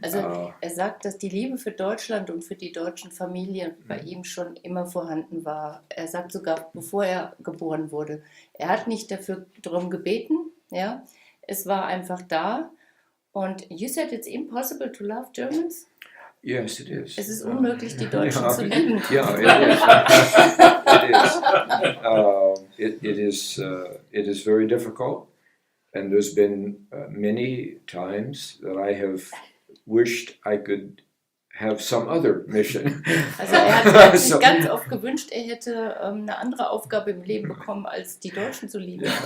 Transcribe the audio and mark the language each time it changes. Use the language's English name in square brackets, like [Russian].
[German] Also er sagt, dass die Liebe für Deutschland und für die deutschen Familien bei ihm schon immer vorhanden war. Er sagt sogar, bevor er geboren wurde. Er hat nicht darum gebeten, ja. Es war einfach da. [English] Und you said it's impossible to love Germans? Yes, it is. [German] Es ist unmöglich, die Deutschen zu lieben. [English] Yeah, it is. It is very difficult, and there's been many times that I have wished I could have some other mission. [German] Also er hat sich ganz oft gewünscht, er hätte eine andere Aufgabe im Leben bekommen, als die Deutschen zu lieben.